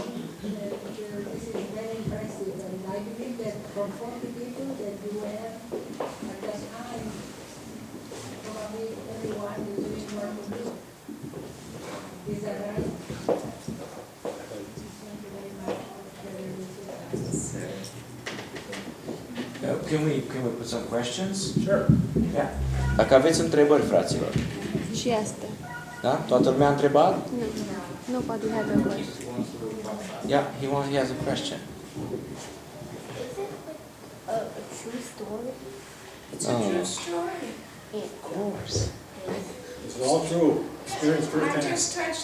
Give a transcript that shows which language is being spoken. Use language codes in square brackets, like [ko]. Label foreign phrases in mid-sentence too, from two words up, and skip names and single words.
[en] And this is very impressive, and I believe that from 40 people that you were at that time, probably everyone is doing what to do. Is that right? Can we put some questions? Sure. Yeah. [ro] Dacă aveți întrebări, fraților. Și este. Da? Toată lumea a întrebat? [en] No. Nobody had a question. Yeah, he has a question. A true story? It's a true story. Of course. It's all true. Experience I firsthand. just touched